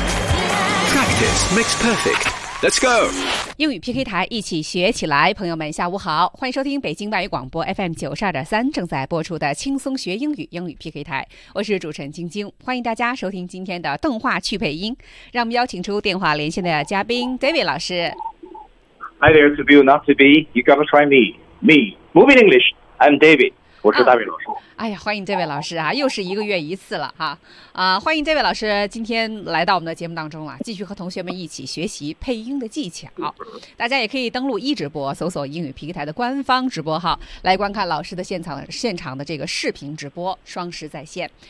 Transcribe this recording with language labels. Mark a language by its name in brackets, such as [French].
[English] Practice makes perfect. Let's go. [Chinese] 英语 PK 台，一起学起来。朋友们，下午好，欢迎收听北京外语广播 FM 92.3正在播出的轻松学英语英语 PK 台，我是主持人晶晶，欢迎大家收听今天的动画趣配音。让我们邀请出电话连线的嘉宾 David 老师。 [English] Hi there, to be or not to be, you gotta try me. Me, moving English, I'm David. [Chinese] 我是大伟老师。哎呀，欢迎这位老师啊，又是一个月一次了哈。欢迎这位老师今天来到我们的节目当中了，继续和同学们一起学习配音的技巧。大家也可以登录一直播，搜索英语 PK 台的官方直播号，来观看老师的现场的这个视频直播，双十在线。